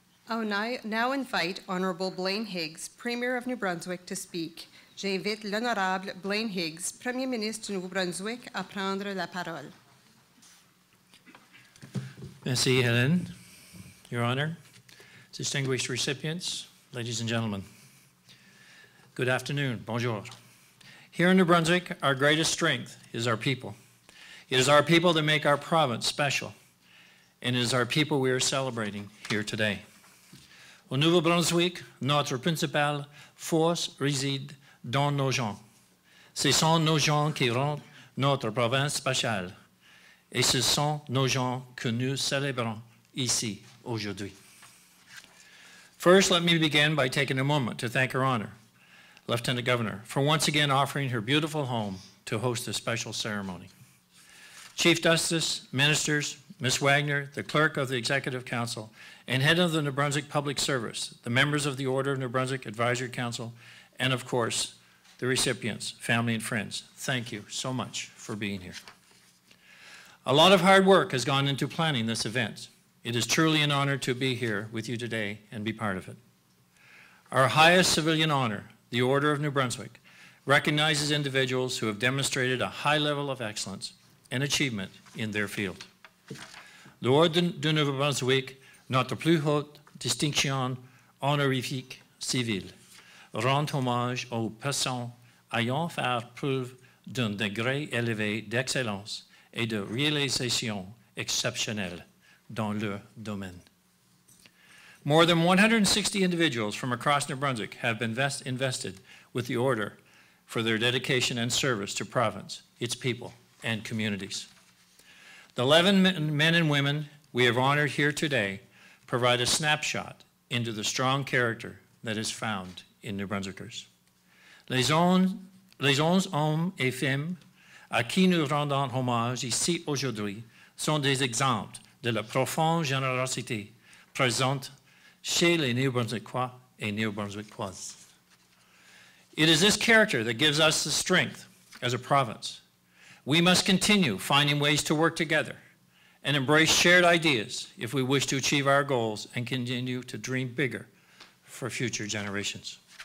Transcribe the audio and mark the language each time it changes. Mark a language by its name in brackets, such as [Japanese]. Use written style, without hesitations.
[English] I'll now invite Honorable Blaine Higgs, Premier of New Brunswick, to speak. [French] J'invite l'Honorable Blaine Higgs, Premier ministre du Nouveau-Brunswick, à prendre la parole. Merci, [English] Hélène. Your Honor, distinguished recipients, ladies and gentlemen, good afternoon, bonjour. Here in New Brunswick, our greatest strength is our people. It is our people that make our province special, and it is our people we are celebrating here today. [French] Au Nouveau-Brunswick, notre principale force réside dans nos gens. Ce sont nos gens qui rendent notre province spéciale, et ce sont nos gens que nous célébrons ici aujourd'hui. [English] First, let me begin by taking a moment to thank Her Honor, Lieutenant Governor, for once again offering her beautiful home to host this special ceremony. Chief Justice, ministers, Ms. Wagner, the Clerk of the Executive Council, and Head of the New Brunswick Public Service, the members of the Order of New Brunswick Advisory Council, and of course, the recipients, family and friends. Thank you so much for being here. A lot of hard work has gone into planning this event. It is truly an honor to be here with you today and be part of it. Our highest civilian honor, the Order of New Brunswick, recognizes individuals who have demonstrated a high level of excellence and achievement in their field. [French] L'Ordre de Nouveau-Brunswick, notre plus haute distinction honorifique civile, rend hommage aux personnes ayant fait preuve d'un degré élevé d'excellence et de réalisation exceptionnelle dans leur domaine. [English] More than 160 individuals from across New Brunswick have been invested with the Order for their dedication and service to province, its people, and communities. The 11 men and women we have honored here today provide a snapshot into the strong character that is found in New Brunswickers. [French] Les 11 hommes et femmes à qui nous rendons hommage ici aujourd'hui sont des exemples de la profonde générosité présente chez les Néo-Brunswickois et Néo-Brunswickoises. [English] It is this character that gives us the strength as a province. We must continue finding ways to work together and embrace shared ideas if we wish to achieve our goals and continue to dream bigger for future generations.